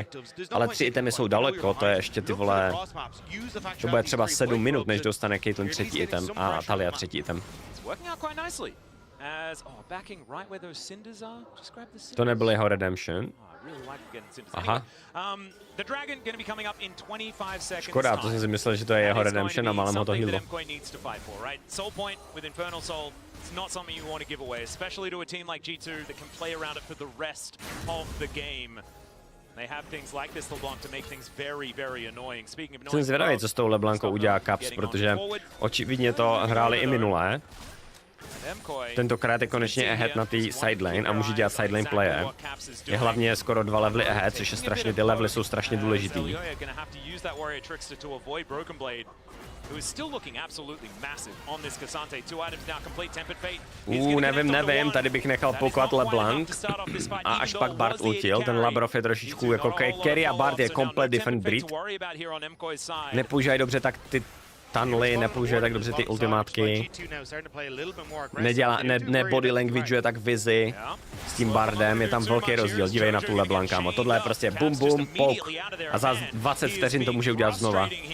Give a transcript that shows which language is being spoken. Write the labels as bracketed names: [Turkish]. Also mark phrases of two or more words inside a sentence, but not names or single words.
[Czech] Ale 3 itemy jsou daleko, to je ještě ty vole... To bude třeba 7 minut, než dostane Caitlyn 3. item a Talia 3. item. To nebyl jeho redemption. Aha. Škoda, to jsem si myslel, že to je jeho redemption a málem ho to heallo. [English] It's not something you want to give away, especially to a team like G2 that can play around it for the rest of the game. They have things like this LeBlanc to make things very, very annoying. Speaking of annoying, [Czech] jsem zvědavý, co s tou LeBlancou udělá Caps, protože očividně to hráli i minulé. Tentokrát je konečně ahead na té sidelane a může dělat sidelane playe. Je hlavně skoro 2 levely ahead, což je strašně, ty levely jsou strašně důležitý. Nevím, tady bych nechal poukovat LeBlanc a až pak Bard ultil, ten Labrov je trošičku jako carry a Bard je komplet [English] different breed. [Czech] Nepoužívají dobře tak ty tunely, nepoužije tak dobře ty ultimátky, body languageuje tak vizi s tím Bardem, je tam velký rozdíl, dívej na tu LeBlanc, kámo, tohle je prostě bum bum, pouk a za 20 vteřin to může udělat znova.